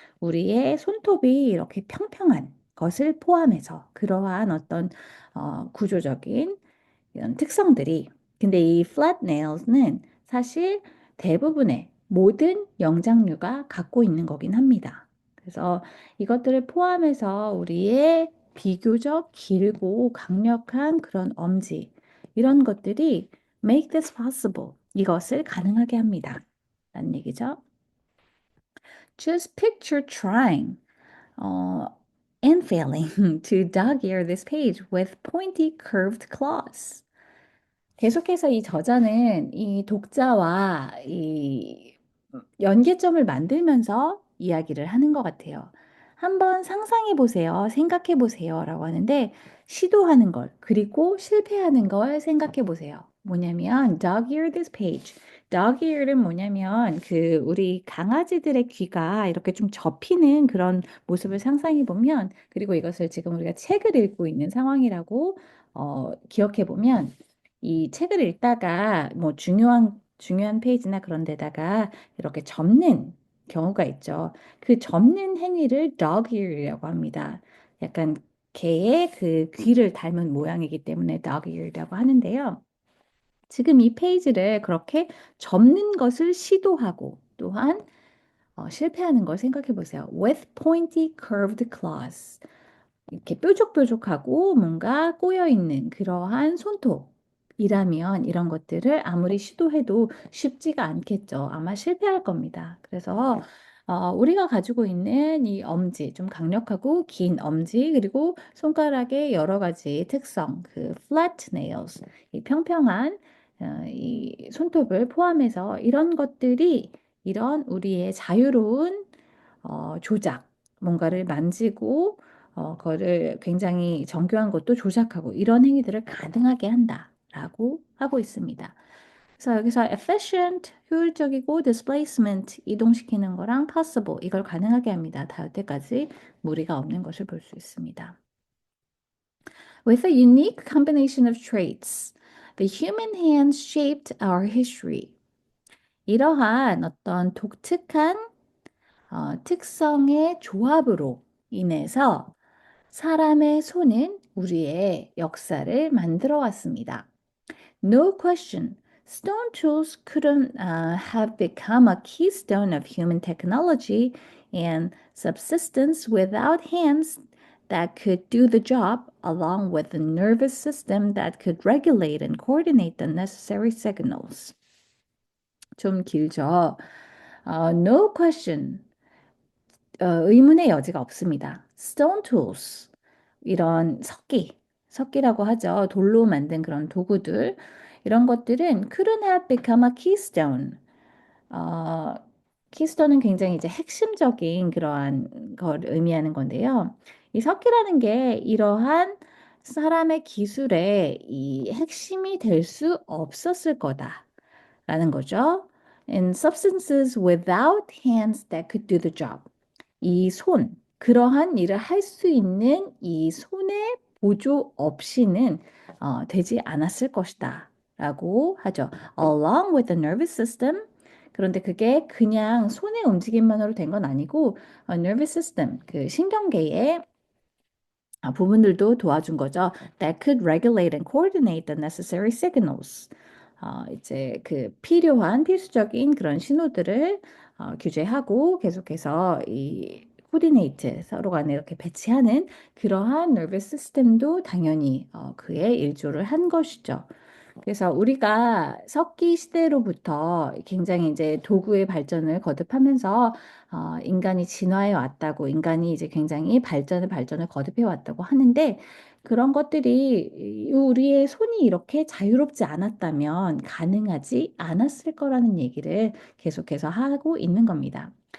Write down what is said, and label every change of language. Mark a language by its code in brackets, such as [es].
[ko] 우리의 손톱이 이렇게 평평한 것을 포함해서 그러한 어떤 구조적인 이런 특성들이 근데 이 flat nails는 사실 대부분의 모든 영장류가 갖고 있는 거긴 합니다. 그래서 이것들을 포함해서 우리의 비교적 길고 강력한 그런 엄지 이런 것들이 [en] make this possible. [ko] 이것을 가능하게 합니다. 라는 얘기죠. [en] Just picture trying and failing to dog-ear this page with pointy curved claws. [ko] 계속해서 이 저자는 이 독자와 이 연계점을 만들면서 이야기를 하는 것 같아요. 한번 상상해 보세요. 생각해 보세요. 라고 하는데 시도하는 걸 그리고 실패하는 걸 생각해 보세요. 뭐냐면 [en] dog ear this page. [ko] dog ear은 뭐냐면 그 우리 강아지들의 귀가 이렇게 좀 접히는 그런 모습을 상상해 보면 그리고 이것을 지금 우리가 책을 읽고 있는 상황이라고 기억해 보면 이 책을 읽다가 뭐 중요한 페이지나 그런 데다가 이렇게 접는 경우가 있죠. 그 접는 행위를 dog ear이라고 합니다. 약간 개의 그 귀를 닮은 모양이기 때문에 dog ear이라고 하는데요. 지금 이 페이지를 그렇게 접는 것을 시도하고 또한 실패하는 걸 생각해 보세요. [en] With pointy curved claws. [ko] 이렇게 뾰족뾰족하고 뭔가 꼬여 있는 그러한 손톱이라면 이런 것들을 아무리 시도해도 쉽지가 않겠죠. 아마 실패할 겁니다. 그래서 우리가 가지고 있는 이 엄지, 좀 강력하고 긴 엄지, 그리고 손가락의 여러 가지 특성, 그 flat nails, 이 평평한 이 손톱을 포함해서 이런 것들이 이런 우리의 자유로운 조작, 뭔가를 만지고 그거를 굉장히 정교한 것도 조작하고 이런 행위들을 가능하게 한다라고 하고 있습니다. 그래서 여기서 efficient, 효율적이고 displacement, 이동시키는 거랑 possible, 이걸 가능하게 합니다. 다 여태까지 무리가 없는 것을 볼 수 있습니다. [en] With a unique combination of traits, the human hand shaped our history. [ko] 이러한 어떤 독특한 특성의 조합으로 인해서 사람의 손은 우리의 역사를 만들어 왔습니다. [en] No question, stone tools couldn't have become a keystone of human technology and subsistence without hands that could do the job, along with a nervous system that could regulate and coordinate the necessary signals. [ko] 좀 길죠? [en] No question. [ko] 의문의 여지가 없습니다. Stone tools, 이런 석기라고 하죠. 돌로 만든 그런 도구들, 이런 것들은 [en] couldn't have become a keystone. [ko] 어, 키스톤은 굉장히 이제 핵심적인 그러한 걸 의미하는 건데요. 이 석기라는 게 이러한 사람의 기술의 이 핵심이 될 수 없었을 거다라는 거죠. [en] And substances without hands that could do the job. [ko] 이 손, 그러한 일을 할 수 있는 이 손의 보조 없이는 되지 않았을 것이다. 라고 하죠. [en] Along with the nervous system. [ko] 그런데 그게 그냥 손의 움직임만으로 된 건 아니고 nervous system, 그 신경계의 부분들도 도와준 거죠. [en] That could regulate and coordinate the necessary signals. [ko] 이제 그 필요한 필수적인 그런 신호들을 규제하고 계속해서 이 코디네이트 서로 간에 이렇게 배치하는 그러한 nervous system도 당연히 그에 일조를 한 것이죠. 그래서 우리가 석기 시대로부터 굉장히 이제 도구의 발전을 거듭하면서 인간이 진화해 왔다고, 인간이 이제 굉장히 발전을 거듭해 왔다고 하는데 그런 것들이 우리의 손이 이렇게 자유롭지 않았다면 가능하지 않았을 거라는 얘기를 계속해서 하고 있는 겁니다.